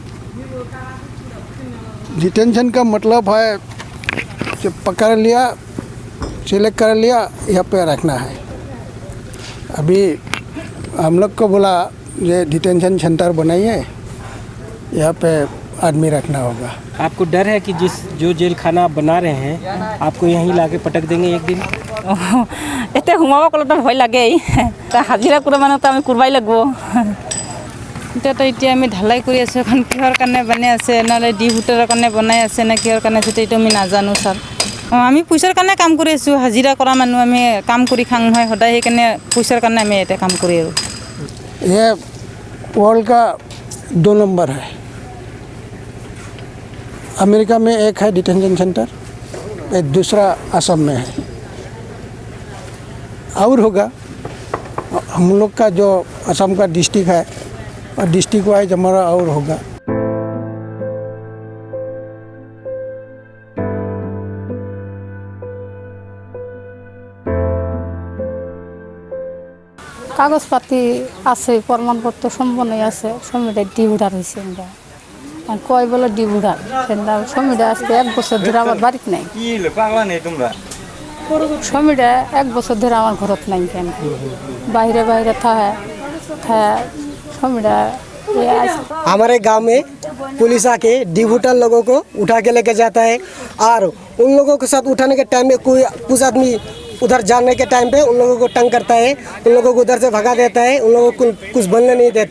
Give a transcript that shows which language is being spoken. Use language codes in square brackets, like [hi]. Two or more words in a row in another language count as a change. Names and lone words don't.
[hi] डिटेंशन का मतलब है जब पकड़ लिया सिलेक्ट कर लिया यहाँ पे रखना है। अभी हम लोग को बोला ये डिटेंशन सेंटर बनाइए, यहाँ पे आदमी रखना होगा। आपको डर है कि जो जेल खाना आप बना रहे हैं आपको यहीं लाके पटक देंगे एक दिन? [as] এতে সোমাব ক'লেতো ভয় লাগেই হাজিৰা কৰা মানুহতো আমি কৰিবই লাগিব এতিয়া আমি ঢালাই কৰি আছোঁ এখন কিহৰ কাৰণে বনাই আছে নহ'লে ডিভোটাৰৰ কাৰণে বনাই আছে নে কিহৰ কাৰণে আছে এইটো আমি নাজানো ছাৰ। আমি পইচাৰ কাৰণে কাম কৰি আছোঁ, হাজিৰা কৰা মানুহ আমি কাম কৰি খাওঁ হয় সদায়, সেইকাৰণে পইচাৰ কাৰণে আমি ইয়াতে কাম কৰি আৰু। [hi] ये वर्ल्ड का 2 नंबर है। अमेरिका में एक है डिटेंशन सेंटर, एक दूसरा असम में है और होगा। हम लोग का जो असम का डिस्ट्रिक्ट है और डिस्ट्रिक्ट वाइज हमारा और होगा। [as] কাগজ পাতি আছে, প্ৰমাণপত্ৰ সম্পূৰ্ণ আছে, সমিতি ডিভোটাৰ হৈছে [bn] আমরা কয় বলে ডিভোটার সমিতি আজকে 1 বছর ধরে আমার বাড়িতে নাই, সমিতি 1 বছর ধরে আমার ঘরত নাই, কেন বাইরে বাইরে থাকে समिति। [hi] हमारे गांव में पुलिस आके डिवोटर लोगों को उठा के लेके जाता है और उन लोगों के साथ उठाने के टाइम में कोई कुछ आदमी उधर जाने के टाइम पे उन लोगों को तंग करता है, उन लोगों को उधर से भगा देता है, उन लोगों को कुछ बनने नहीं देता।